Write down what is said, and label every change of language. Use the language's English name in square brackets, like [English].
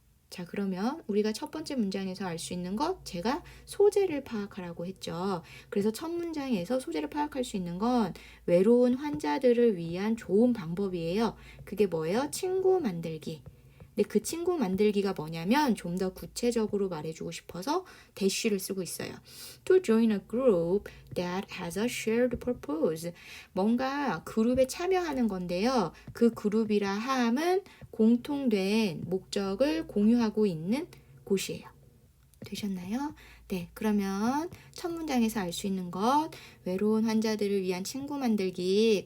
[Korean] 자, 그러면 우리가 첫 번째 문장에서 알 수 있는 것, 제가 소재를 파악하라고 했죠. 그래서 첫 문장에서 소재를 파악할 수 있는 건 외로운 환자들을 위한 좋은 방법이에요. 그게 뭐예요? 친구 만들기. 근데 그 친구 만들기가 뭐냐면 좀 더 구체적으로 말해주고 싶어서 대쉬를 쓰고 있어요. [English] To join a group that has a shared purpose. [Korean] 뭔가 그룹에 참여하는 건데요. 그 그룹이라 함은 공통된 목적을 공유하고 있는 곳이에요. 되셨나요? 네, 그러면 첫 문장에서 알 수 있는 것, 외로운 환자들을 위한 친구 만들기.